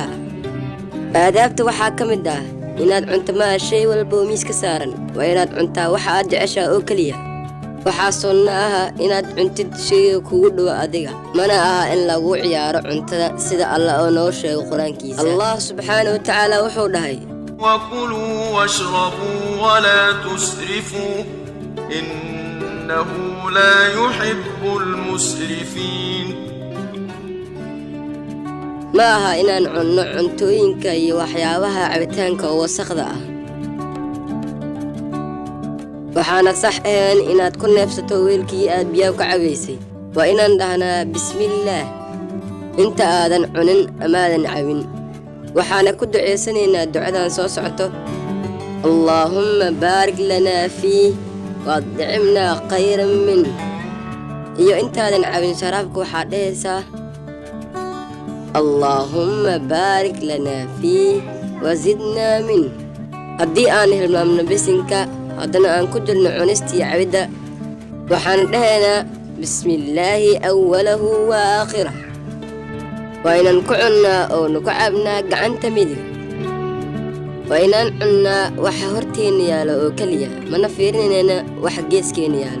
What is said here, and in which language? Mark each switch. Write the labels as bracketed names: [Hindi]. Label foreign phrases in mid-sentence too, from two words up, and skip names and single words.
[Somali] aadaabta waxaa ka mid ah inaad cunto ma shay walba oo miiska saaran waa inaad cuntaa waxa aad jeceshahay oo kaliya. waxaa sunna ah inaad cuntid shayga kugu dhow adiga, mana aha in lagu ciyaaro cuntada sida Allah oo noo sheegay quraankiisa. Allah [Arabic] سبحانه وتعالى [Somali] wuxuu dhahay: [Arabic] وكلوا واشربوا ولا تسرفوا إنه لا يحب المسرفين. [Somali] ma aha inaan cunno cuntooyinka iyo waxyaabaha cabitaanka oo wasaqda ah. waxaana sax ahayn inaad ku neefsato weelkii aad biyaha ka cabaysay. waa inaan dhahnaa bismillaah inta aadan cunin amaadan cabin. waxaana ku duceysanaynaa ducadan soo socoto: [Arabic] اللهم بارك لنا فيه وأطعمنا خيرا من. [Somali] iyo intaadan cabin sharaabka waxaa dhehaysaa: [Arabic] اللهم بارك لنا فيه وزدنا منه. [Somali] haddii aan hilmaamno bisinka haddana aan ku jirno cunistii cabida waxaan dhahaynaa [Arabic] بسم الله أوله وآخره. [Somali] waa inaan ku cunnaa oo nu ku cabnaa gacanta midig. waa inaan cunnaa waxa horteenna yaalo oo keliya, mana fiirinayna waxa geeskeena yaalo.